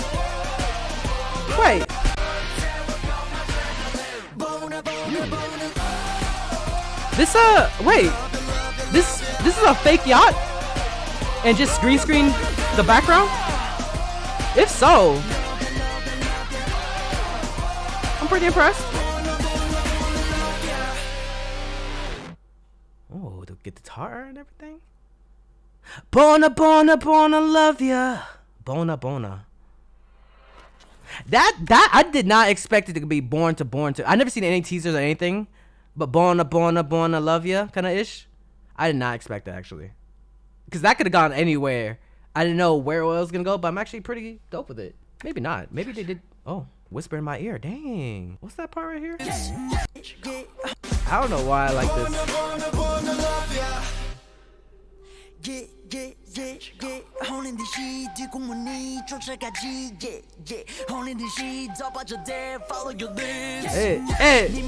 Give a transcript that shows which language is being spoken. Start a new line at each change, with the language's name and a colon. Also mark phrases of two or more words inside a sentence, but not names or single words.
English: Wait. This is a fake yacht? And just green screen the background? If so, pretty impressed. Oh, the guitar and everything. Bona, bona, bona, love ya. Bona, bona. That I did not expect it to be born to. I never seen any teasers or anything, but bona, bona, bona, love ya kind of ish. I did not expect that actually, because that could have gone anywhere. I didn't know where it was gonna go, but I'm actually pretty dope with it. Maybe not. Maybe they did. Oh, whisper in my ear. Dang. What's that part right here? I don't know why I like this. Hey, hey.